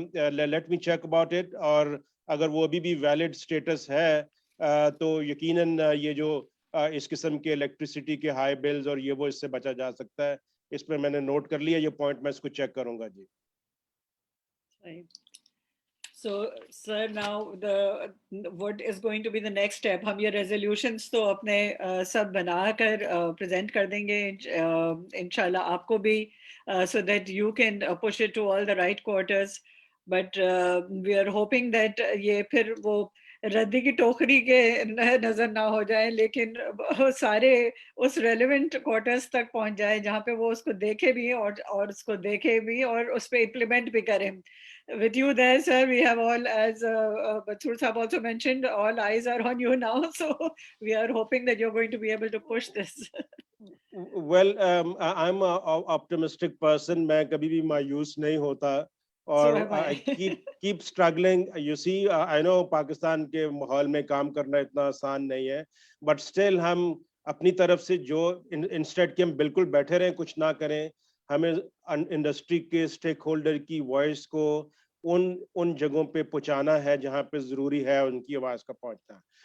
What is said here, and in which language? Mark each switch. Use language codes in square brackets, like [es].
[en] Let me check about it. [ur] اور اگر وہ ابھی بھی ویلڈ اسٹیٹس ہے تو یقیناً یہ جو اس قسم کے الیکٹریسٹی کے ہائی بلز اور یہ وہ اس سے بچا جا سکتا ہے. اس پہ میں نے نوٹ کر لیا یہ پوائنٹ, میں اس کو چیک کروں گا جی. [en] So, sir, now what is going to be the next step? [ur] ہم یہ resolutions تو اپنے سب بنا کر present کر دیں گے انشاءاللہ آپ کو بھی, [en] so that you can push it to all the right quarters. But we are hoping that [ur] یہ پھر وہ ردی کی ٹوکری کے نظر نہ ہو جائے, لیکن سارے اس ریلیونٹ کوارٹرز تک پہنچ جائے جہاں پہ وہ اس کو دیکھے بھی اور اس کو دیکھے بھی اور اس پہ امپلیمنٹ بھی کریں. [en] With you there, sir, we have all, as Bathur Sahab also mentioned, all eyes are on you now. So we are hoping that you're going to be able to push this. Well, I'm an optimistic person. [ur] میں کبھی بھی مایوس نہیں ہوتا. [en] اور I keep struggling. You see, I know [ur] Pakistan کے ماحول میں کام کرنا اتنا آسان نہیں ہے, [en] but still [ur] ہم اپنی طرف سے جو انسٹیڈ کہ ہم بالکل بیٹھے رہیں کچھ نہ کریں, ہمیں انڈسٹری کے اسٹیک ہولڈر کی وائس کو ان جگہوں پہ پہنچانا ہے جہاں پہ ضروری ہے ان کی آواز کا پہنچنا.